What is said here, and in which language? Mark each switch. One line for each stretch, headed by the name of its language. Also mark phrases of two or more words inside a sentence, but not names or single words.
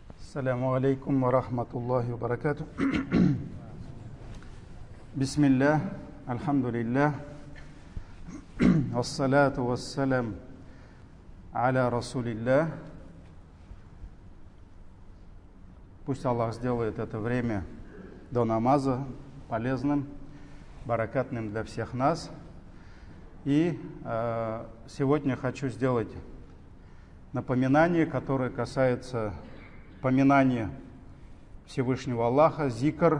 Arabic: السلام عليكم ورحمة الله وبركاته. بسم الله، الحمد لله، والصلاة والسلام على رسول الله.
Russian: Пусть Аллах сделает это время до намаза полезным, баракатным для всех нас. И сегодня хочу сделать напоминание, которое касается поминания Всевышнего Аллаха, зикр.